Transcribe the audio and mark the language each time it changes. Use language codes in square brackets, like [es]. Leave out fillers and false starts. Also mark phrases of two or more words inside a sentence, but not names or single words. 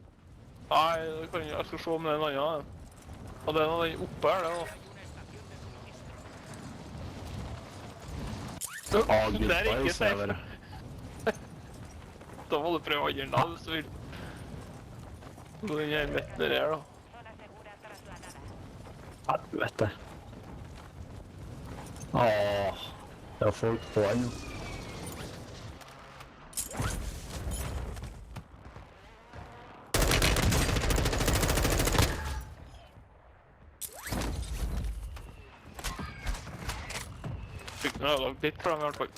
[no] Nei, jeg skal se om det er en annen. Og den og den oppe her, det da. Ah, Det [en] good [no] er ikke [en] boys, safe. [no] eller? Da må du prøve andre da, hvis du vil. Nå den her midten der her, da. [es] Zona segura trasladada. [no] Helvete. Åh, det er folk på en jo. Fikk noe ødelagt litt for dem i hvert fall.